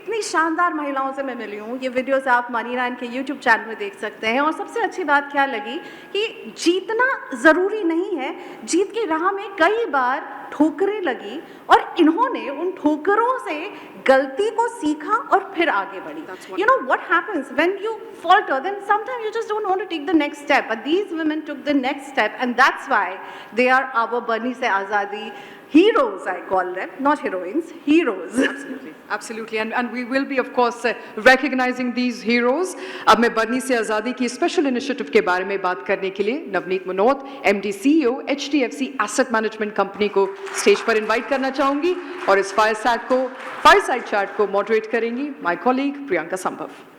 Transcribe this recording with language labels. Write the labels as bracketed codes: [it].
[hi] इतनी शानदार महिलाओं से मैं मिली हूँ। ये वीडियोस आप मनी9 के यूट्यूब चैनल में देख सकते हैं। और सबसे अच्छी बात क्या लगी कि जीतना ज़रूरी नहीं है, जीत की राह में कई बार ठोकरें लगी और इन्होंने उन ठोकरों से गलती को सीखा और फिर आगे बढ़ी। [en] You know what happens when you falter, then sometimes you just don't want to take the next step. But these women took the next step, and that's why they are our Barni Se Azadi heroes, I call them, not heroines, heroes. Absolutely, absolutely, and we will be, of course, recognizing these heroes. [hi] अब मैं बर्नी से आज़ादी की special initiative के बारे में बात करने के लिए Navneet मनोत, MD CEO HDFC asset management company को स्टेज पर इनवाइट करना चाहूंगी और इस फायरसाइड चैट को मॉडरेट करेंगी [en] my colleague [hi] प्रियंका संभव।